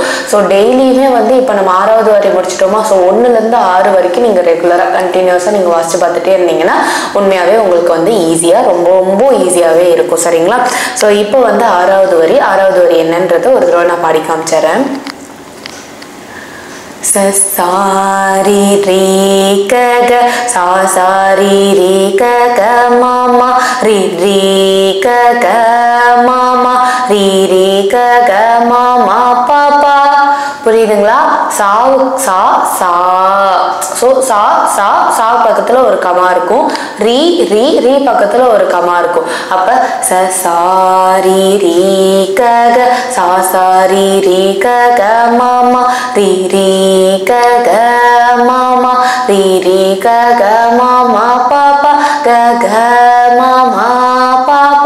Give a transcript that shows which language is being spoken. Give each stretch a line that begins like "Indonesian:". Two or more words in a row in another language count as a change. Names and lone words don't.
Tamil: ஸோ டெய்லியுமே இப்போ நம்ம 6வது வரை முடிச்சிட்டோமா? ஸோ 1லேருந்து 6 வரைக்கும் நீங்கள் ரெகுலராக கண்டினியூஸாக நீங்கள் வாசிச்சு பார்த்துட்டே இருந்தீங்கன்னா உண்மையாகவே உங்களுக்கு ஈஸியாக ரொம்ப ரொம்ப ஈஸியாகவே இருக்கும். சரிங்களா? ஸோ இப்போ 6வது வரி என்னன்றதை ஒரு தடவை நான் பாடி காமிச்சிடுறேன். सा री रे ग ग सा री रे ग ग मा मा री रे ग ग मा मा री रे ग ग मा मा पा पा. புரியுதுங்களா? சா சா சா. ஸோ சா சா சா பக்கத்தில் ஒரு கமா இருக்கும். ரீ ரீ ரீ பக்கத்தில் ஒரு கமா இருக்கும். அப்போ ச சா ரி ரீ க க சா சா ரி ரீ க க மா மா ரி ரீ க க மா மா ரி ரீ க க மா மா பா பா க க மா மா பா பா